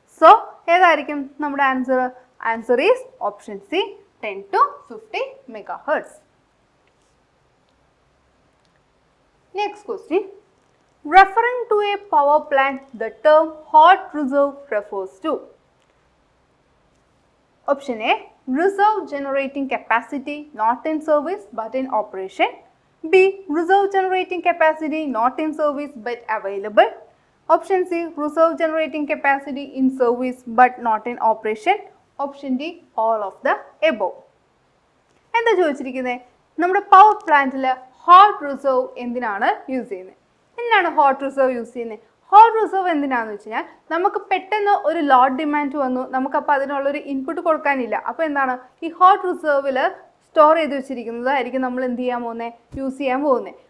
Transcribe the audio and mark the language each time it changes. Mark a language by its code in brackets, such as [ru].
[en] so [ml] ഏതായിരിക്കും നമ്മുടെ [en] Answer? Answer is option C 10 to 50 megahertz. Next question. Referring to a power plant, the term hot reserve refers to Option A reserve generating capacity not in service but in operation, B reserve generating capacity not in service but available, Option C reserve generating capacity in service but not in operation, Option D all of the above. [ml] എന്താ ചോദിച്ചിരിക്കുന്നത്? നമ്മുടെ power പ്ലാന്റിൽ hot reserve എന്തിനാണ് use ചെയ്യുന്നത്? എന്തിനാണ് hot reserve use ചെയ്യുന്നത്? Hot reserve എന്തിനാണെന്ന് വെച്ച് കഴിഞ്ഞാൽ നമുക്ക് പെട്ടെന്ന് ഒരു ലോഡ് ഡിമാൻഡ് വന്നു, നമുക്കപ്പോൾ അതിനുള്ളൊരു ഇൻപുട്ട് കൊടുക്കാനില്ല. അപ്പോൾ എന്താണ് ഈ ഹോട്ട് റിസർവിൽ സ്റ്റോർ ചെയ്ത് വെച്ചിരിക്കുന്നതായിരിക്കും നമ്മൾ എന്ത് ചെയ്യാൻ പോകുന്നത്, യൂസ് ചെയ്യാൻ പോകുന്നത്.